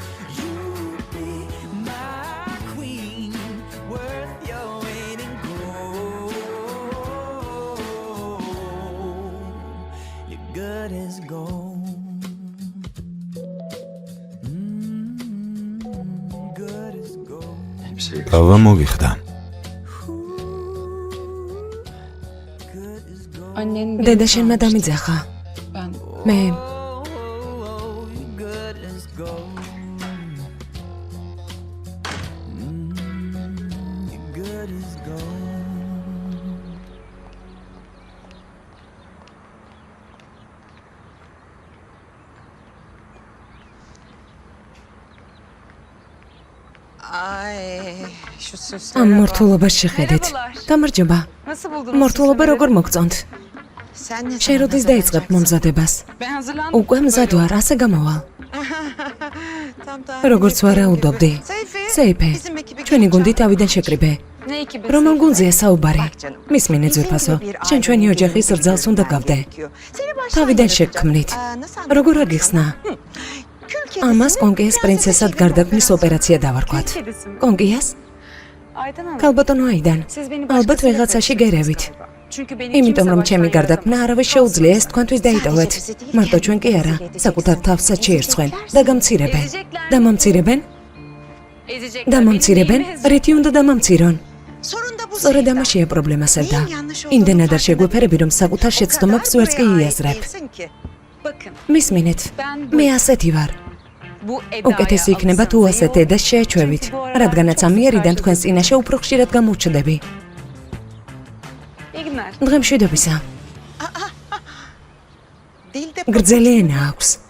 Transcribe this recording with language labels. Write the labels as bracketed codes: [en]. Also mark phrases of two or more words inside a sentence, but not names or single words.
[en] You be my queen, worth your weight in gold. You're good as gold. Good as gold. [tr] Elbiseyi [ka] გავა მოგიხდა. [en] Good as gold. [tr] Annenin [ka] დედა შენმა დამიძახა. [tr] ben. [ka] მე [en] Oh, you're good as gold. You're good as gold. [tr] Ay, şu [ka] ამ [tr] süslere bak. [ka] მორთულობას შეხედეთ. გამარჯობა. [tr] Nasıl buldunuz [ka] მორთულობა [tr] süsleleri? [ka] როგორ მოგწონთ? [tr] Sen ne [ka] შენ [tr] zaman [ka] როდის დაიწყებ [tr] hazırlanacaksın? [ka] მომზადებას? [tr] Ben hazırlandım. [ka] უკვე მზად ვარ, ასე გამოვალ. [tr] Tam [ka] როგორც ვარაუდობდი. სეიფე, ჩვენი გუნდი თავიდან შეკრიბე. [tr] Ne ekibi? [ka] რომელ გუნდზეა საუბარი? მისმინე ძვირფასო, შენ ჩვენი ოჯახის რძალს უნდა გავდე. თავიდან შეგქმნით. როგორ აგიხსნა? ამას კონკიას პრინცესად გარდაქმნის ოპერაცია დავარქვათ. კონკიას? [tr] Aydan Hanım. [ka] ქალბატონო აიდან. [tr] Siz beni [ka] ალბათ [tr] başkasıyla [ka] ვიღაცაში გერევით. [tr] Çünkü beni [ka] იმიტომ [tr] kimse [ka] რომ [tr] baştan [ka] ჩემი გარდაქმნა [tr] yaratmadı. [ka] არავის შეუძლია ეს თქვენთვის დაიტოვეთ. მარტო ჩვენ კი არა, საკუთარ თავსაც შეერცხვენ და გამცირებენ. დამამცირებენ? [tr] Ezecekler. [ka] დამამცირებენ? [tr] Benim neyimi [ka] რითი უნდა დამამცირონ? [tr] Sorun da bu [ka] სწორედ Sevda. ამაშია პრობლემა სევდა. [tr] Neyin yanlış olduğunu [ka] იმდენად არ [tr] fark [ka] შეგვეფერები, რომ საკუთარ [tr] O kadar [ka] შეცდომებს ვერც კი [tr] buraya ait [ka] იაზრებ. [tr] değilsin ki. Bakın. [ka] მისმინეთ, [tr] Ben [ka] მე [tr] bu [ka] ასეთი ვარ. [tr] bu Eda'ya [ka] უკეთესი იქნება თუ [tr] alışsanız [ka] ასეთ [tr] iyi olur. [ka] ედას შეეჩვევით, [tr] Çünkü bu aralar [ka] რადგანაც [tr] çok [ka] ამ იერიდან [tr] sıkar [ka] თქვენს წინაშე უფრო ხშირად გამოვრჩდები. [tr] İyi günler. [ka] დღემშვიდობისა. [tr] Dilde [ka] გრძელი ენა აქვს.